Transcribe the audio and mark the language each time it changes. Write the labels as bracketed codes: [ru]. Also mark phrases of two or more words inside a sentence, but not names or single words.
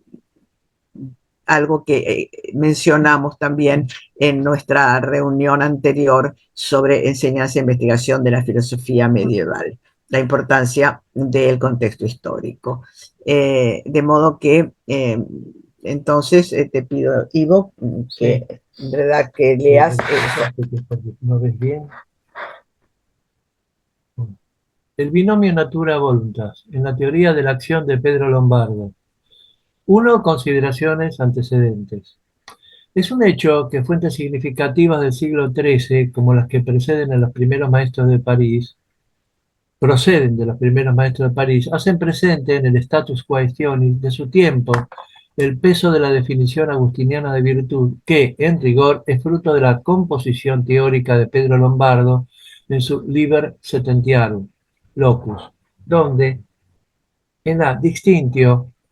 [es] algo que mencionamos también en nuestra reunión anterior sobre enseñanza e investigación de la filosofía medieval, la importancia del contexto histórico. De modo que entonces te pido, Ivo, que, sí, ¿verdad? Que leas eso. ¿No ves bien? El binomio [la] natura-voluntas, [es] en la teoría de la acción de Pedro Lombardo. 1. Consideraciones antecedentes. Es un hecho que fuentes significativas del siglo XIII, como las que proceden de los primeros maestros de París, hacen presente en el [la] status quaestionis [es] de su tiempo el peso de la definición agustiniana de virtud, que, en rigor, es fruto de la composición teórica de Pedro Lombardo en su Liber Septentiarum, Locus, donde, en la Distinctio